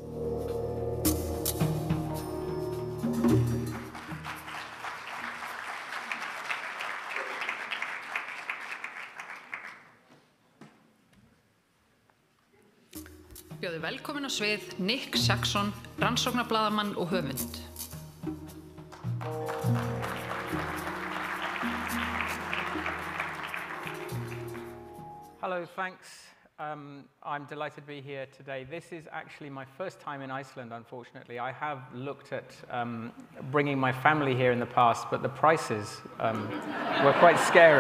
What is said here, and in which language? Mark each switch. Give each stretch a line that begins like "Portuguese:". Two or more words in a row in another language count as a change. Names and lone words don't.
Icelandic: Bjóði velkomin á svið Nick Saxon, rannsóknarblaðamann og höfund.
English: Hello, thanks. I'm delighted to be here today. This is actually my first time in Iceland, unfortunately. I have looked at bringing my family here in the past, but the prices were quite scary.